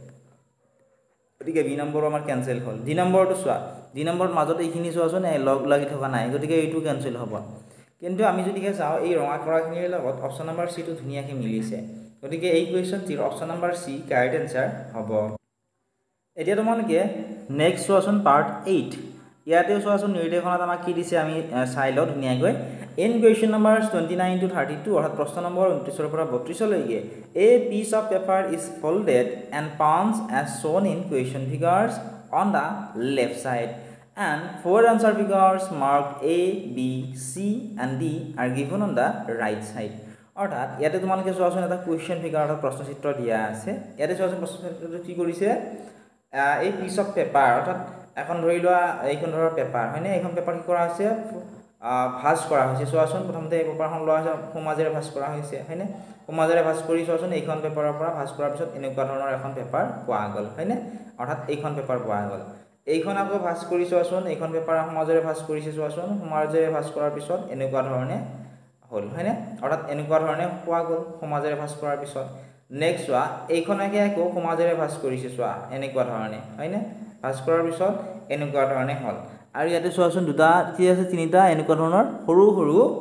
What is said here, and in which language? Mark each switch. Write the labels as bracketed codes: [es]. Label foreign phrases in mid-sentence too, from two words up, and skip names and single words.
[as] গতিকে বি নম্বৰ আমাৰ ক্যান্সেল হ'ল ডি নম্বৰটো চোৱা ডি নম্বৰৰ মাজত এইখিনি চোৱাচোন লগ লাগি থকা নাই গতিকে এইটো ক্যান্সেল হ'ব কিন্তু আমি যদি চাও এই ৰঙা কৰাখিনিৰ লগত [en] option number C [as] টো ধুনিয়াকৈ মিলিছে গতিকে এই কোৱেশ্চনটিৰ [en] option number C correct answer [as] হ'ব এতিয়া তোমালোকে নেক্সট চোৱাচোন পাৰ্ট 8 ইয়াতে চোৱাচোন নিৰ্দেশনাত আমাক কি দিছে আমি চাই লও ধুনিয়াকৈ [en] in question numbers 29 to 32 [as] অৰ্থাৎ প্ৰশ্ন নম্বৰ 29 ৰ পৰা 32 লৈকে [en] a piece of paper is folded and punched as shown in question figures on the left side and four answer figures marked A, B, C and D are given on the right side [as] অৰ্থাৎ ইয়াতে তোমালোকে চোৱাচোন এটা কোৱেশ্চন ফিগাৰ অৰ্থাৎ প্ৰশ্ন চিত্ৰ দিয়া আছে ইয়াতে চোৱাচোন প্ৰশ্ন চিত্ৰটো কি কৰিছে এই [en] piece of paper [as] অৰ্থাৎ এখন ধৰি লোৱা এইখন ধৰৰ পেপাৰ হয়নে এইখন পেপাৰ কি কৰা আছে ভাঁজ কৰা হৈছে চোৱাচোন প্ৰথমতে এই পেপাৰখন লোৱা হৈছে সমাজেৰে ভাঁজ কৰা হৈছে হয়নে সমাজেৰে ভাঁজ কৰি চোৱাচোন এইখন পেপাৰৰ পৰা ভাঁজ কৰাৰ পিছত এনেকুৱা ধৰণৰ এখন পেপাৰ পোৱা গ'ল হয়নে অৰ্থাৎ এইখন পেপাৰ পোৱা গ'ল এইখন আকৌ ভাঁজ কৰি চোৱাচোন এইখন পেপাৰ সমাজেৰে ভাঁজ কৰিছে চোৱাচোন সমাজেৰে ভাঁজ কৰাৰ পিছত এনেকুৱা ধৰণে হল হয়নে অৰ্থাৎ এনেকুৱা ধৰণে পোৱা গ'ল সমাজেৰে ভাঁজ কৰাৰ পিছত নেক্সট চোৱা এইখনকে আকৌ সমাজেৰে ভাঁজ কৰিছে চোৱা এনেকুৱা ধৰণে হয়নে ভাঁজ কৰাৰ পিছত এনেকুৱা ধৰণে হল আৰু ইয়াতে চোৱাচোন দুটা কি আছে তিনিটা এনেকুৱা ধৰণৰ সৰু সৰু